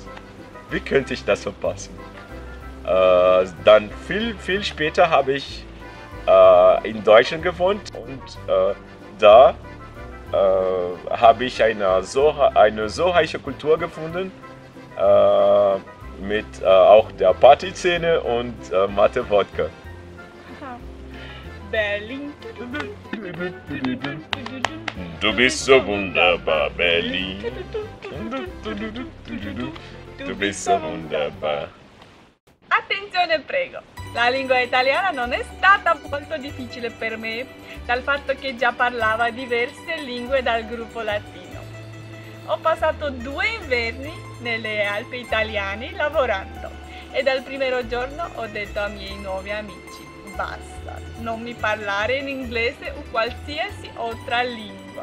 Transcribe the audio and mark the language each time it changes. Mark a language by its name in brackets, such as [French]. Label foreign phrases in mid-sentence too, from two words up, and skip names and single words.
[German] Wie könnte ich das verpassen? Dann viel später habe ich in Deutschland gewohnt und da habe ich eine so reiche Kultur gefunden mit auch der Partyszene und Mate-Wodka. Berlin. Du bist so wunderbar, Berlin. Du bist so wunderbar. [Italian] Attenzione prego, la lingua italiana non è stata molto difficile per me, dal fatto che già parlava diverse lingue dal gruppo latino. Ho passato 2 inverni nelle Alpi italiane lavorando e dal primo giorno ho detto ai miei nuovi amici, basta, non mi parlare in inglese o qualsiasi altra lingua.